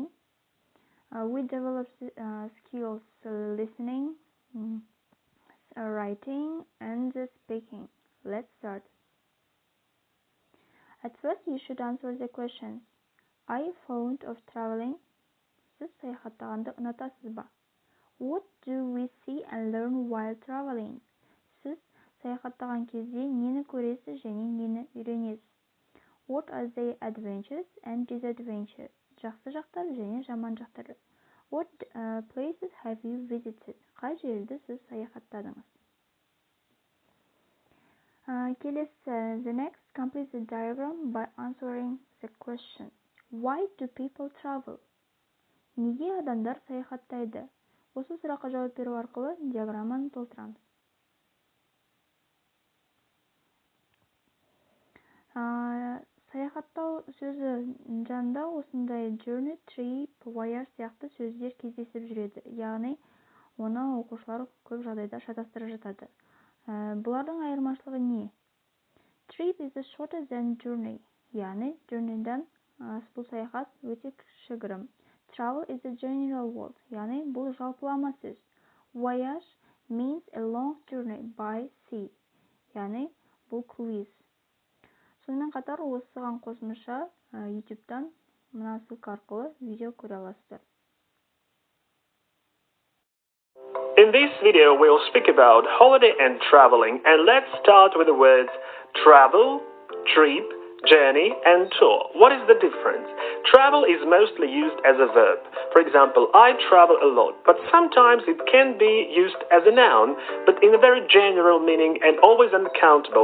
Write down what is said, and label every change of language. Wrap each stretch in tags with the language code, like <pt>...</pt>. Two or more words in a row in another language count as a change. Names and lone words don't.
<en>We develop skills listening, writing, and speaking. Let's start. At first, you should answer the questions. Are you fond of traveling?</en> <uz>Siz sayohatlaganda unatasizmi?</uz> <en>What do we see and learn while traveling?</en> <uz>Siz sayohatlagan кезде neni ko'rasiz және neni үйренесіз?</uz> <en>What are the adventures and disadventures?</en> <kk>Жақсы жақтары және жаман жақтары.</kk> <en>What places have you visited?</en> <kk>Қай жерді сіз саяхаттадыңыз?</kk> <en>The next, complete the diagram by answering the question. Why do people travel?</en> <kk>Неге адамдар саяхаттайды? Осы сұраққа жауап беру арқылы диаграмманы толтырамыз. Саяхаттау сөзі жанында осындай</kk> <en>journey, trip, voyage</en> <kk>сияқты сөздер кездесіп жүреді. Яғни, оны оқушылар көп жағдайда шатастырып жатады. Бұлардың айырмашылығы не?</kk> <en>Trip is shorter than journey.</en> <kk>Яғни, journeyдан бұл саяхат өте кішігірім.</kk> <en>Travel is a general word.</en> <kk>Яғни, бұл жалпылама сөз.</kk> <en>Voyage means a long journey by sea.</en> <kk>Яғни, бұл круиз. Сонымен қатар осыған қосымша YouTube-дан мына ссылка арқылы видео көре аласыздар.</kk> <en>In this video, we'll speak about holiday and traveling, and let's start with the words travel, trip, journey, and tour. What is the difference? Travel is mostly used as a verb. For example, I travel a lot, but sometimes it can be used as a noun, but in a very general meaning and always uncountable.</en>